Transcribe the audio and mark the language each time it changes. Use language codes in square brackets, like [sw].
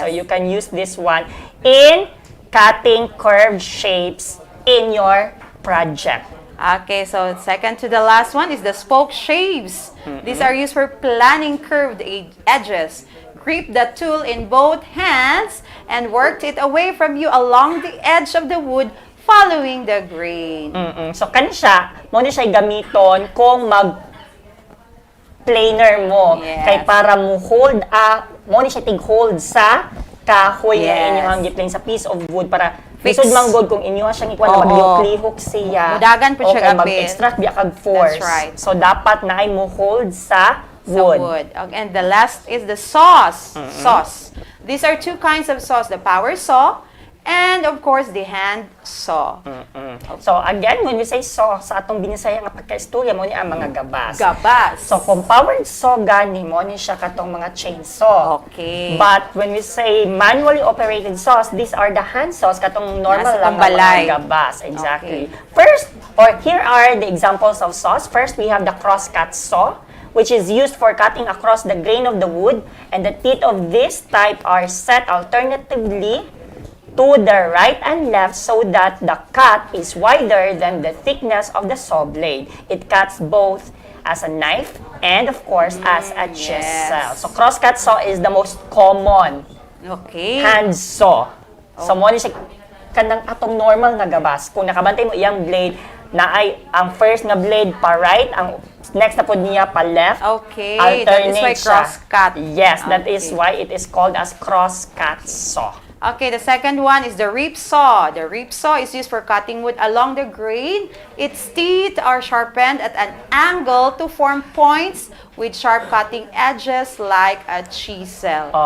[en] So you can use this one in cutting curved shapes in your project. Okay, so second to the last one is the spoke shaves. These are used for planning curved edges. Grip the tool in both hands and work it away from you along the edge of the wood following the grain. [ceb] So kani siya, mo ni siya gamiton kung planer mo. [en] Yes. [ceb] Kay para mo hold mo ni siya tig-hold sa kahoy na inyong giplane sa piece of wood para lisod man god kung inyo siyang ikuan na maglihok siya. Mudagan po siya gapit. Mag-extract biya kag force. [en] That's right. [ceb] So dapat na ay mo hold sa wood. [en] And the last is the saws. Saws. These are two kinds of saws, the power saw and of course the hand saw. So again, when we say saw, [ceb] sa atong binisaya nga pagka-istorya mo ni ang mga gabas. Gabas. So kung powered saw gani mo ni siya katong mga chainsaw. [en] Okay. But when we say manually operated saws, these are the hand saws [ceb] katong normal Nasa lang pambalay. mga gabas. Exactly. [en] Okay. First, here are the examples of saws. First, we have the cross-cut saw, which is used for cutting across the grain of the wood, and the teeth of this type are set alternatively to the right and left so that the cut is wider than the thickness of the saw blade. It cuts both as a knife and of course as a chisel. So cross-cut saw is the most common hand saw. [ceb] So mo ni siya kanang atong normal nga gabas. Kung nakabantay mo iyang blade, na ay ang first nga blade pa right, ang next na pod niya pa left. [en] Okay, that is why cross-cut. Yes, that is why it is called as cross-cut saw. Okay, the second one is the reap saw. The reap saw is used for cutting wood along the grain. Its teeth are sharpened at an angle to form points with sharp cutting edges like a chisel.